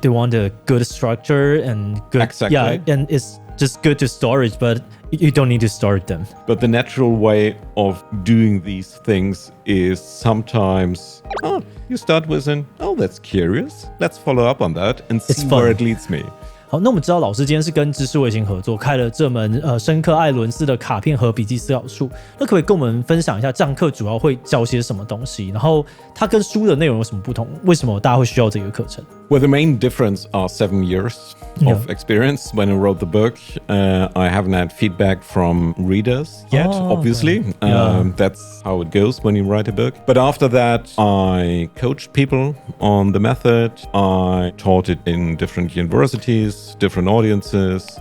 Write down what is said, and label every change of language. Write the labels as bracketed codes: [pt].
[en] They want a good structure and good... Exactly. Yeah, and it's just good to storage, but you don't need to store them. But the natural way of doing these things is sometimes, you start with that's curious. Let's follow up on that and see where it leads me. [zh] 好，那我们知道老师今天是跟知识卫星合作开了这门深刻艾伦斯的卡片盒笔记思考术，那可不可以跟我们分享一下这堂课主要会教些什么东西？然后它跟书的内容有什么不同？为什么大家会需要这个课程？ [en] Well, the main difference are 7 years of experience. When I wrote the book, I haven't had feedback from readers yet, obviously. Okay. That's how it goes when you write a book. But after that, I coached people on the method. I taught it in different universities, different audiences.